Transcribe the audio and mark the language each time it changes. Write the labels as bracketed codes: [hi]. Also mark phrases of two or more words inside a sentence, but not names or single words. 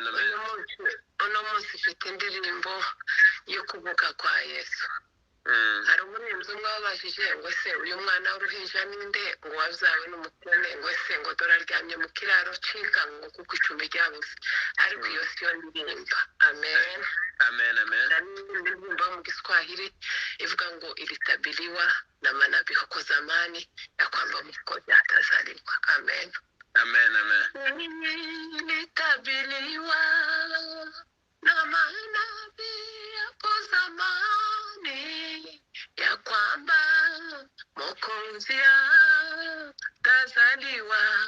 [rw] uno munsi mfite indirimbo yo kuvuga kwa Yesu hari umurinzi umwe wabajije ngo se uyu mwana w'uruhinja ninde ngo wabyawe n'umukene ngo se ngo dore aryamye mu kiraro c'inka ngo kuko icumbi ryabuze ariko iyo siyo ndirimba. Amen. Amen, amen. Ndirimba mu Kiswahili ivuga ngo [sw] ilitabiriwa na manabii huko zamani ya kwamba Mwokozi atazaliwa. Amen. [rw] Amen, amen. [sw] Ilitabiriwa na manabii hapo zamani ya kwamba Mwokozi atazaliwa.